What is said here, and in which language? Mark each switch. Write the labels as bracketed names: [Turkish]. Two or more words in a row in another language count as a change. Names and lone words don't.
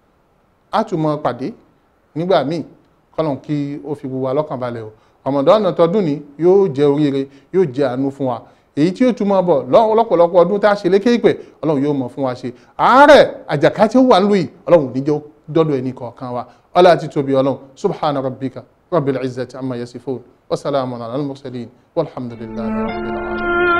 [Yoruba] a tún mọ pàdé nígbà míì kọ́lọ̀n kí ó fi gbogbo wa lọ́kàn balẹ̀ o Ramadan tọdún ní yóò jẹ́ oríire yóò jẹ́ àánú fún wa èyí tí ó tún mọ́ bọ̀ lọ́pọ̀lọpọ̀ ọdún tá a ṣe lékè ìpẹ́ Ọlọ́run yóò mọ̀ fún wa ṣe àárẹ̀ àjàká tí ó wà lóyìí Ọlọ́run níjọ́ dọ́dọ̀ ẹni kọ̀ọ̀kan wa ọlá àti tóbi Ọlọ́run [Arabic] سبحان ربك رب العزة عما يصفون وسلام على المرسلين والحمد لله رب العالمين.